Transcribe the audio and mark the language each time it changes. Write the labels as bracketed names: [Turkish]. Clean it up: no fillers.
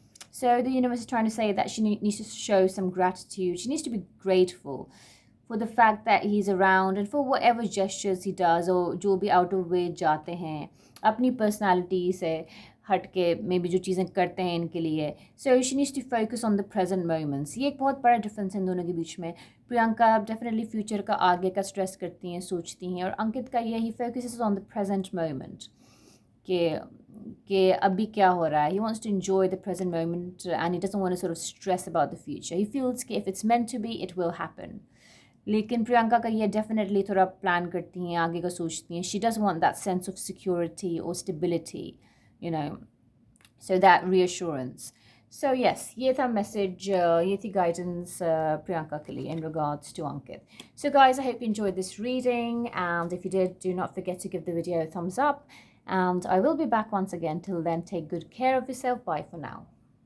[English] So the universe is trying to say that she needs to show some gratitude. She needs to be grateful for the fact that he's around and for whatever gestures he does, or [Hindi] जो भी out of way जाते हैं अपनी personality से हट के may be जो चीज़ें करते हैं इनके लिए. [English] So she needs to focus on the present moments. [Hindi] ये एक बहुत बड़ा डिफरेंस है इन दोनों के बीच में. प्रियंका डेफिनेटली फ्यूचर का आगे का स्ट्रेस करती हैं, सोचती हैं, और अंकित का यही focus on the present moment कि अभी क्या हो रहा है. [English] He wants to enjoy the present moment and he doesn't want to sort of stress about the future. He feels कि if it's meant to be, it will happen. [Hindi] लेकिन प्रियंका का ये डेफिनेटली थोड़ा प्लान करती हैं, आगे का सोचती हैं. [English] She does want that sense of security or stability, you know, so that reassurance. [Hindi] So yes, ये था message, ये थी guidance प्रियंका के लिए [English] in regards to Ankit. So guys, I hope you enjoyed this reading, and if you did, do not forget to give the video a thumbs up, and I will be back once again. Till then, take good care of yourself. Bye for now.